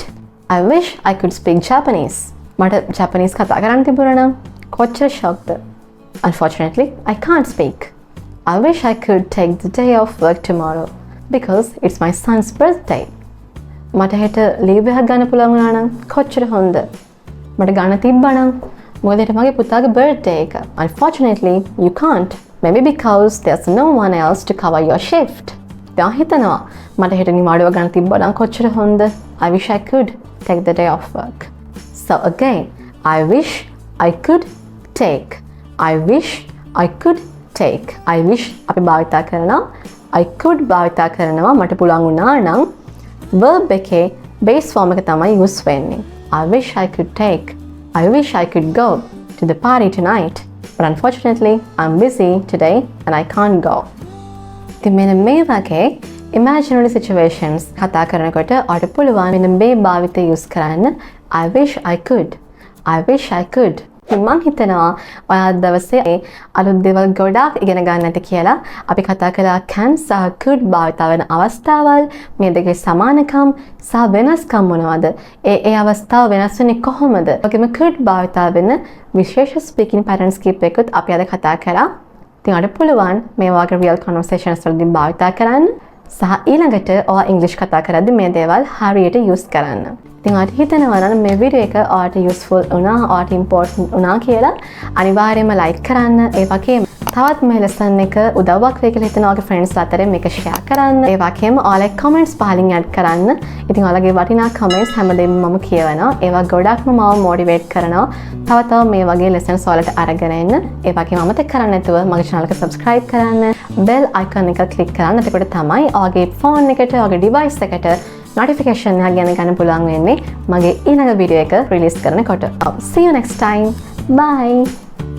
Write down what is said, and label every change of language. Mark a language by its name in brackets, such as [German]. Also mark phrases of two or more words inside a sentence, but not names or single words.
[English] I wish I could speak Japanese. [Sinhala] මට Japanese කතා කරන්න තිබුණා නම් කොච්චර shocked. [English] Unfortunately, I can't speak. I wish I could take the day off work tomorrow because it's my son's birthday. [Sinhala] මට හෙට ලීව් එකක් ගන්න පුළුවන් වුණා නම් කොච්චර හොඳ. මට ගන්න තිබ්බා නම් මොකද හෙට මගේ පුතාගේ birthday එක. [English] Unfortunately, you can't. Maybe because there's no one else to cover your shift. [Sinhala] දැන් හිතනවා මට හෙට නිවාඩුව ගන්න තිබ්බා නම් කොච්චර හොඳ. [English] I wish I could take the day off work. So again, I wish I could take. I wish I could take. I wish [Sinhala] අපි භාවිතා කරනවා. [English] I could [Sinhala] භාවිතා කරනවා මට පුළුවන් වුණා නම් verb එකේ base form එක තමයි use වෙන්නේ. [English] I wish I could take. I wish I could go to the party tonight. But unfortunately, I'm busy today and I can't go. [Sinhala] ඉතින් මෙන්න මේ වගේ [English] imaginary situations [Sinhala] කතා කරනකොට ඔයාලට පුළුවන් මෙන්න මේ භාවිතය use කරන්න. [English] I wish I could. I wish I could. [Sinhala] මම හිතනවා ඔයා දවසේ අලුත් දේවල් ගොඩාක් ඉගෙන ගන්න ඇති කියලා. අපි කතා කළා can සහ could භාවිත වෙන අවස්ථාවල්, මේ දෙකේ සමානකම් සහ වෙනස්කම් මොනවද? ඒ අවස්ථාව වෙනස් වෙන්නේ කොහොමද? ඔකෙම could භාවිත වෙන විශේෂ [English] speaking patterns [Sinhala] කීපයකට අපි අද කතා කරා. ඉතින් අද පුළුවන් මේ වගේ [English] real conversations [Sinhala] වලදී භාවිත කරන්න සහ ඊළඟට ඔයා English කතා කරද්දී මේ දේවල් හරියට use කරන්න. ඉතින් ඔයාලට හිතෙනවා නම් මේ වීඩියෝ එක ඔයාලට useful වුණා, ඔයාලට important වුණා කියලා අනිවාර්යයෙන්ම like කරන්න. ඒ වගේම තවත් මේ lesson එක උදව්වක් වෙයි කියලා හිතන ඔයාගේ friends අතරේ මේක share කරන්න. ඒ වගේම ඔයාලගේ comments පහලින් add කරන්න. ඉතින් ඔයාලගේ වටිනා comments හැමදේම මම කියවනවා. ඒවා ගොඩක්ම මාව motivate කරනවා. තව මේ වගේ lessons ඔයාලට අරගෙන එන්න. ඒ වගේම අමතක කරන්න නැතුව මගේ channel එක subscribe කරන්න. [English] bell icon [Sinhala] එක click කරන්න. එතකොට තමයි ඔයාගේ phone එකට, ඔයාගේ device එකට notification එක ගැන ගන්න පුළුවන් වෙන්නේ මගේ ඊළඟ වීඩියෝ එක release කරනකොට. [English] See you next time. Bye.